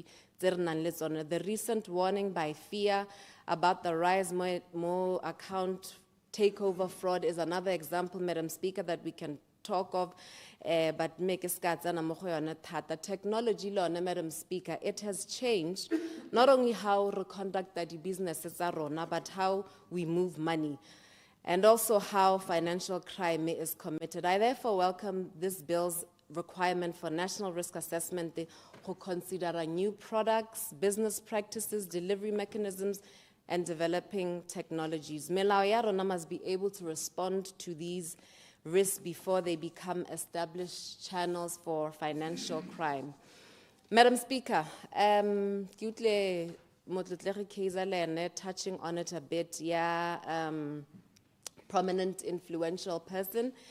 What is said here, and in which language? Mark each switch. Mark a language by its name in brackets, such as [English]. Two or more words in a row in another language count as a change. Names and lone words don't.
[English] The recent warning by FIA about the rise more account takeover fraud is another example, Madam Speaker, that we can talk of, but make a the technology law, Madam Speaker, it has changed not only how we conduct the businesses, but how we move money, and also how financial crime is committed. I therefore welcome this bill's requirement for national risk assessment to consider new products, business practices, delivery mechanisms, and developing technologies. [Tswana] Melao ya rona [English] must be able to respond to these risks before they become established channels for financial crime. Madam Speaker, touching on it a bit, prominent influential person.